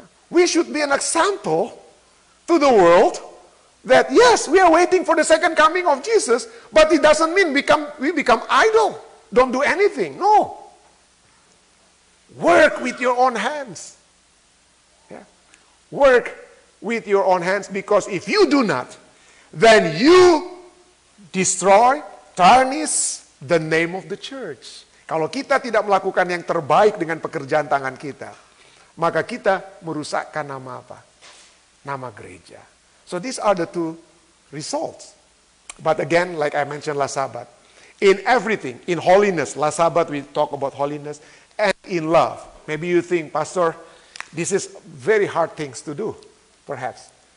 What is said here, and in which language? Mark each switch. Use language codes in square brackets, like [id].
[en] We should be an example to the world that yes, we are waiting for the second coming of Jesus, but it doesn't mean we become idle. Don't do anything. No. Work with your own hands. Work with your own hands, because if you do not, then you destroy, tarnish the name of the church. [id] Kalau kita tidak melakukan yang terbaik dengan pekerjaan tangan kita, maka kita merusakkan nama apa? Nama gereja. [en] So these are the two results. But again, like I mentioned last Sabbath, in everything, in holiness, last Sabbath we talk about holiness, and in love. Maybe you think, Pastor, this is very hard things to do, perhaps.